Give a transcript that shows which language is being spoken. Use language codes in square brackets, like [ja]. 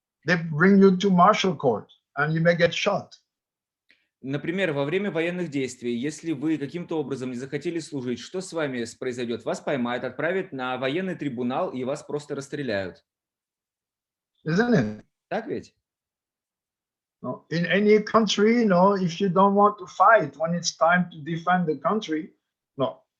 [en] They bring you to martial court and you may get shot. [ru] Например, во время военных действий, если вы каким-то образом не захотели служить, что с вами произойдет? Вас поймают, отправят на военный трибунал и вас просто расстреляют. [en] Isn't it? [ru] Так ведь? [en] In any country, if you don't want to fight when it's time to defend the country, they'll